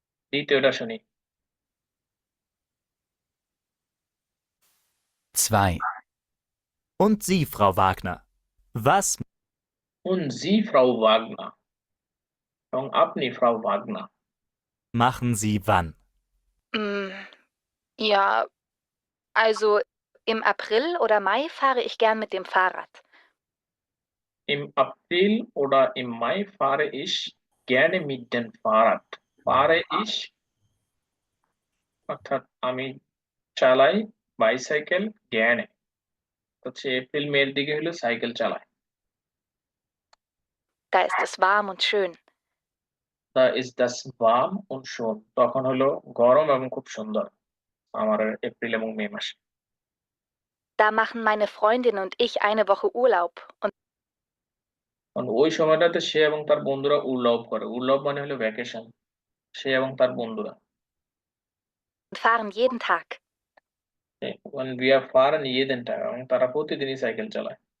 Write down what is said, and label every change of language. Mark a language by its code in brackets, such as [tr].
[bn] দ্বিতীয়টা শুনি। 2. [de] Und Sie, Frau Wagner. Was Und Sie, Frau Wagner। [bn] এবং আপনি, Frau Wagner। [de] machen Sie wann? Ja, also im April oder Mai fahre ich gern mit dem Fahrrad. Im April oder im Mai fahre ich gerne mit dem Fahrrad। fahre ich [bn] অর্থাৎ আমি চালাই bicycle gerne। হচ্ছে April মের দিকে হলো cycle চালায়। [de] Da ist es warm und schön. Da ist das warm und schön. [bn] তখন হলো গরম এবং খুব সুন্দর আমার এপ্রিল এবং মে মাসে। [de] Da machen meine Freundin und ich eine Woche Urlaub und [bn] কারণ ওই সময়টাতে সে এবং তার বন্ধুরা উর্লাব করে। উর্লাব মানে হলো ভ্যাকেশন। সে এবং তার বন্ধুরা। [de] fahren jeden Tag. Und wir fahren jeden Tag [bn] এবং তারা প্রতিদিনই সাইকেল চালায়।